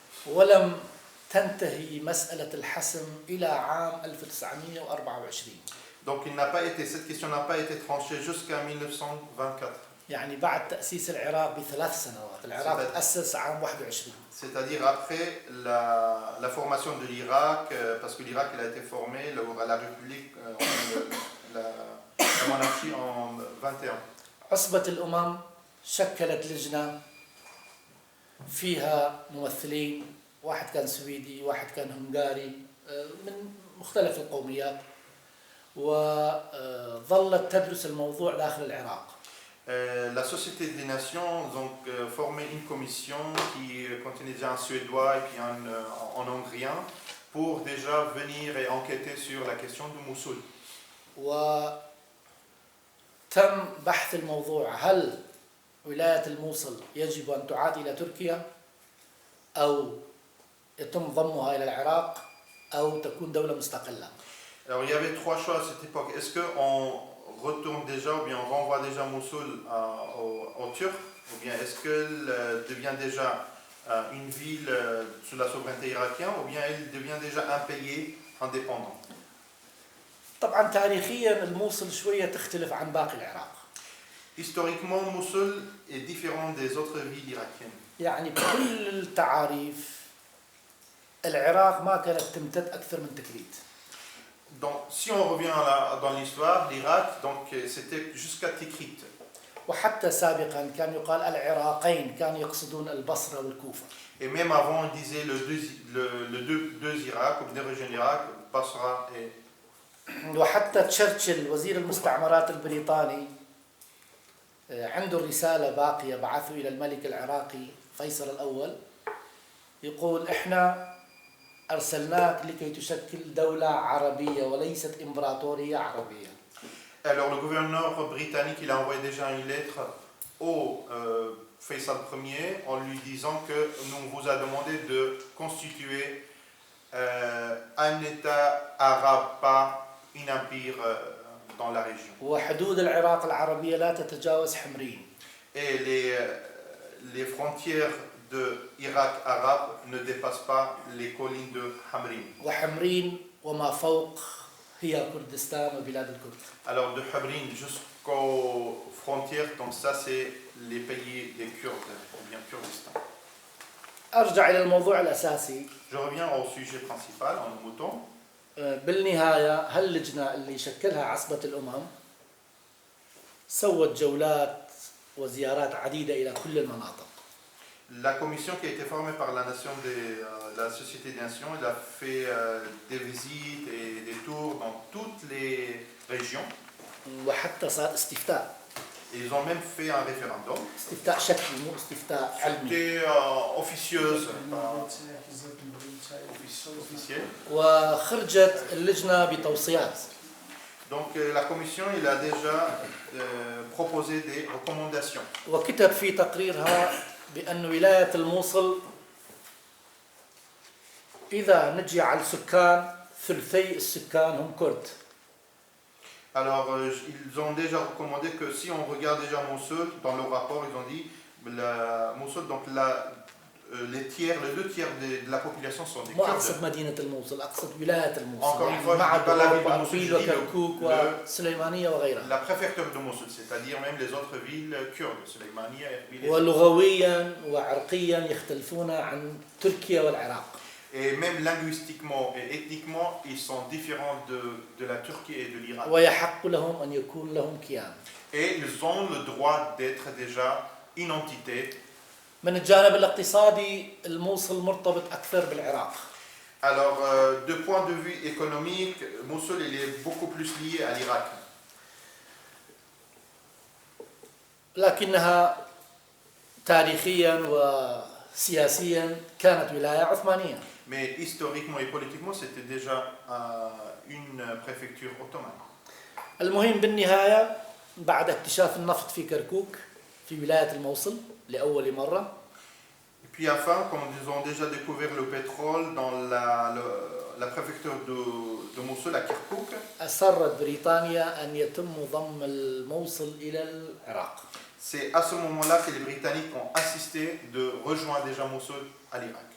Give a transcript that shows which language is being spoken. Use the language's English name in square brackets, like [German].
[Arabic] ولم تنتهي مسألة الحسم إلى عام 1924. [French] Donc cette question n'a pas été tranchée jusqu'à 1924. [Arabic] يعني بعد تأسيس العراق ب3 سنوات، العراق تأسس عام 21. [French] C'est-à-dire après la formation de l'Irak, parce que l'Irak il a été formé à la République, la monarchie en 21. [Arabic] عصبة الأمم شكلت لجنة فيها ممثلين، واحد كان سويدي، واحد كان هنغاري، من مختلف القوميات، وظلت تدرس الموضوع داخل العراق. [French] La Société des Nations donc formé une commission qui contenait déjà un Suédois et puis un Hongrien pour déjà venir et enquêter sur la question de Mossoul. [Arabic] وتم بحث الموضوع، هل ولاية الموصل يجب أن تعاد إلى تركيا أو يتم ضمها إلى العراق أو تكون دولة مستقلة. [French] Alors il y avait 3 choix à cette époque. Est-ce qu'on retourne déjà ou bien on renvoie déjà Mossoul aux Turcs ou bien est-ce qu'elle devient déjà une ville sous la souveraineté irakienne ou bien elle devient déjà un pays indépendant. [Arabic] طبعا تاريخيا الموصل شوية تختلف عن باقي العراق. [French] Historiquement, Mossoul est différent des autres villes irakiennes. [Arabic] يعني بكل التعاريف العراق ما كانت تمتد أكثر من تكريت. [French] Donc, si on revient dans l'histoire, l'Irak, donc c'était jusqu'à Tikrit. [Arabic] وحتى سابقا كان يقال العراقين، كانوا يقصدون البصرة والكوفة. [French] Et même avant, on disait deux Irak, ou deux régions d'Irak, Basra et... [Arabic] وحتى تشرشل وزير المستعمرات البريطاني عنده رسالة باقية بعثه إلى الملك العراقي فيصل الأول، يقول إحنا أرسلناك لكي تشكل دولة عربية وليست إمبراطورية عربية. [French] Alors le gouverneur britannique, il a envoyé déjà une lettre au Faisal Ier en lui disant que nous vous a demandé de constituer un État arabe, pas un empire dans la région. [Arabic] وحدود العراق العربية لا تتجاوز حمرين. [French] Et les frontières de Irak arabe ne dépassent pas les collines de Hamrin. [Arabic] وحمرين وما فوق هي كردستان وبلاد الكرد. [French] Alors de Hamrin jusqu'aux frontières, donc ça c'est les pays des Kurdes, ou bien Kurdistan. [Arabic] أرجع إلى الموضوع الأساسي. [French] Je reviens au sujet principal, en mouton. [Arabic] بالنهاية هاللجنة اللي شكلها عصبة الأمم سوت جولات وزيارات عديدة إلى كل المناطق. [French] La commission qui a été formée par la la Société des Nations, elle a fait des visites et des tours dans toutes les régions. [Arabic] وحتى صار استفتاء. [French] Et ils ont même fait un référendum. [Arabic] استفتاء شكلي مو استفتاء علمي. [French] C'était officieuse, officielle. [Arabic] وخرجت اللجنة بتوصيات. [French] Donc la commission il a déjà proposé des recommandations. [Arabic] وكتب في تقريرها بأن ولاية الموصل إذا نجي السكان ثلثي السكان هم كرد. [French] Alors ils ont déjà recommandé que si on regarde déjà Mossoul, dans le rapport ils ont dit la Mossoul, donc les deux tiers de la population sont des [Arabic] مو [French] Kurdes. [Arabic] أقصد مدينة الموصل، أقصد ولاية الموصل. [French] Encore une fois, [Arabic] مع [French] je dis pas la ville de [Arabic] وأربيل [French] Mossoul, je dis [Arabic] وكركوك وسليمانية وغيرها. [French] La préfecture de Mossoul, c'est-à-dire même les autres villes kurdes, Sulaymania, Erbil. [Arabic] ولغويا وعرقيا يختلفون عن تركيا والعراق. [French] Et même linguistiquement et ethniquement, ils sont différents de la Turquie et de l'Irak. [Arabic] ويحق لهم أن يكون لهم كيان. [French] Et ils ont le droit d'être déjà une entité. [Arabic] من الجانب الاقتصادي الموصل مرتبط أكثر بالعراق. [French] Alors, de point de vue économique, Mossoul il est beaucoup plus lié à l'Irak. [Arabic] لكنها تاريخيا وسياسيا كانت ولاية عثمانية. [French] Mais historiquement et politiquement, c'était déjà une préfecture ottomane. [Arabic] المهم بالنهاية بعد اكتشاف النفط في كركوك في ولاية الموصل لأول مرة. [French] Et puis enfin, comme ils ont déjà découvert le pétrole dans la préfecture de Mossoul à Kirkouk, [Arabic] أصرت بريطانيا أن يتم ضم الموصل إلى العراق. [French] c'est à ce moment-là que les Britanniques ont insisté de rejoindre déjà Mossoul à l'Irak.